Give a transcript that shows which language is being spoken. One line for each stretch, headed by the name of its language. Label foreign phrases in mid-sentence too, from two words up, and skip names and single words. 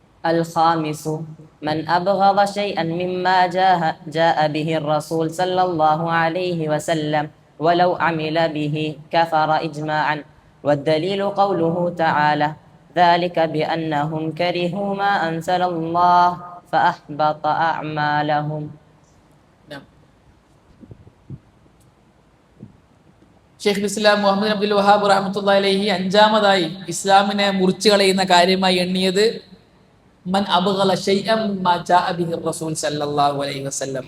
Arabic: الخامس من أبغض شيئا مما جاء به الرسول صلى الله عليه وسلم ولو عمل به كفر إجماعا والدليل قوله تعالى ذلك بأنهم كرهوا ما أنزل الله فأحبط أعمالهم.
Malayalam: ഷെയ്ഖുൽ ഇസ്ലാം മുഹമ്മദ് അബ്ദുൽ വഹാബ്
Arabic: رحمة الله عليه
Malayalam: അഞ്ചാമതായി ഇസ്ലാമിനെ മുറിച്ചു കളയുന്ന കാര്യമായി എണ്ണിയത്
Arabic: من أبغض شيئا مما جاء به الرسول صلى الله عليه وسلم.